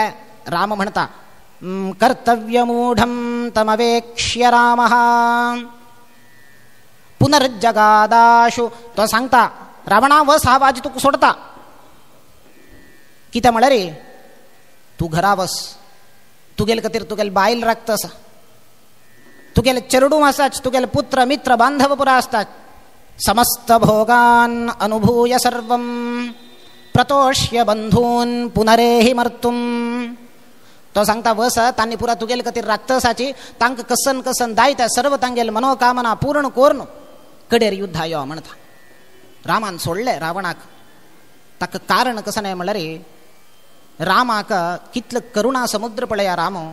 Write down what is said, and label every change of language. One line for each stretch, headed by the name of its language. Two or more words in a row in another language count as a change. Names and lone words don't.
Konkani: राम म्हणटा
Sanskrit: कर्तव्यमूढं तमवेक्ष्य रामः पुनर्जगादाशु.
Konkani: तो सांगता रावणा वस हांव आज तुका सोडता. कितें म्हळ्यार तूं घरा वस तुगेले खातीर तुगेले बायल राखता आसा तुगेले चेडूं आसाच तुगेले पुत्र मित्र बांधव पुरा आसतात.
Sanskrit: समस्त भोगान अनुभूय सर्वं प्रतोष्य बंधून पुनरेहि मर्तुम.
Konkani: तो सांगता वस तांणी पुरा तुगेले खातीर राखता आसाची तांकां कसन कसन दाय त्या सर्व तांगेले मनोकामना पूर्ण करून कडेर युद्धा यो म्हणटा. रामान सोडले रावणाक. ताका कारण
Marathi: कसं नाही
Konkani: म्हळ्यार रामाक कितलो करुणा समुद्र पळया राम.